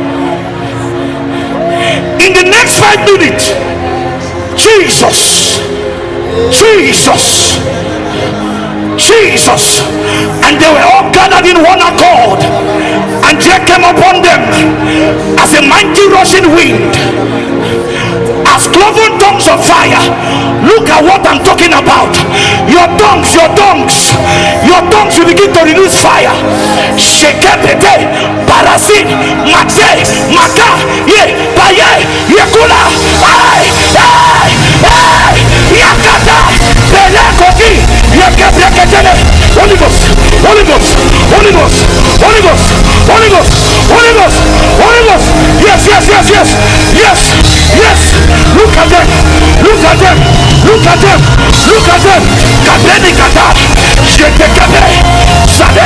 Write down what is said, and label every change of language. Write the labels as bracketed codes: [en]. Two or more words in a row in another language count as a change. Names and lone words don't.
[en] In the next 5 minutes, Jesus, Jesus, Jesus, and they were all gathered in one accord, and there came upon them as a mighty rushing wind, as cloven tongues of fire. Look at what I'm talking about. Your tongues, your tongues, your tongues will begin to release fire. Shekepete, parasin, maxe, maka, ye, paye, yekula, ay, ay, ay, yakata, pelekoti, yekepeketele. Holy Ghost, Holy Ghost, Holy Ghost, Holy Ghost, Holy Ghost, Holy Ghost, Holy Ghost. Yes, yes, yes, yes, yes, yes. Look at them, look at them, look at them, look at them. Kabeni kata, shetekebe, sade.